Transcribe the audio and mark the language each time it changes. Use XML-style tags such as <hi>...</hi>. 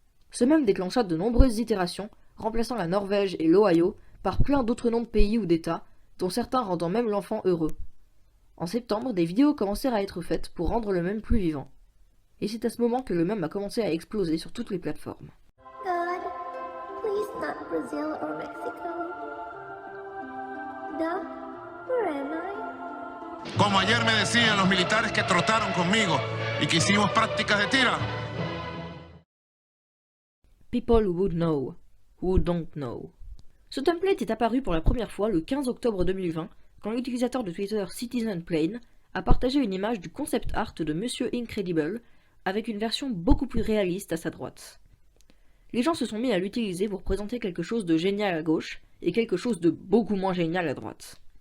<fr>Ce mème déclencha de nombreuses itérations, remplaçant la Norvège et l'Ohio par plein d'autres noms de pays ou d'États, dont certains rendant même l'enfant heureux. En septembre, des vidéos commencèrent à être faites pour rendre le mème plus vivant. Et c'est à ce moment que le mème a commencé à exploser sur toutes les plateformes.</fr> <en>God, please not Brazil or Mexico. Doc, where am I?</en> <es>Como ayer me decían los militares que trotaron conmigo y que hicimos prácticas de tira.</es> <en>People who would know, who don't know.</en> <fr>Ce template est apparu pour la première fois le 15 octobre 2020 quand l'utilisateur de Twitter Citizen Plane a partagé une image du concept art de Monsieur Incredible avec une version beaucoup plus réaliste à sa droite. Les gens se sont mis à l'utiliser pour présenter quelque chose de génial à gauche et quelque chose de beaucoup moins génial à droite.</fr>